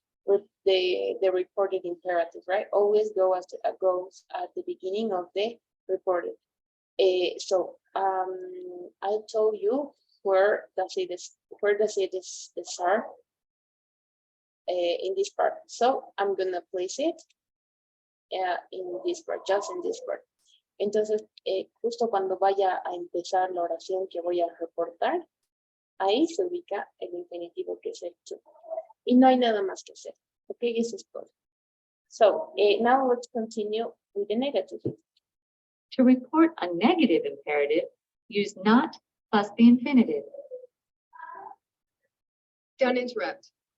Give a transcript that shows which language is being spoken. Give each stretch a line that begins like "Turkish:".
English: with the reported imperative, right? Always goes at the beginning of the reported. So I told you where does it start in this part. So I'm gonna place it in this part, just in this part.
Spanish: Entonces, justo cuando vaya a empezar la oración que voy a reportar, ahí se ubica el infinitivo que es el to. Y no hay nada más que hacer. Ok, eso es todo.
English: So now let's continue with the negative. To report a negative imperative, use not plus the infinitive. Don't interrupt.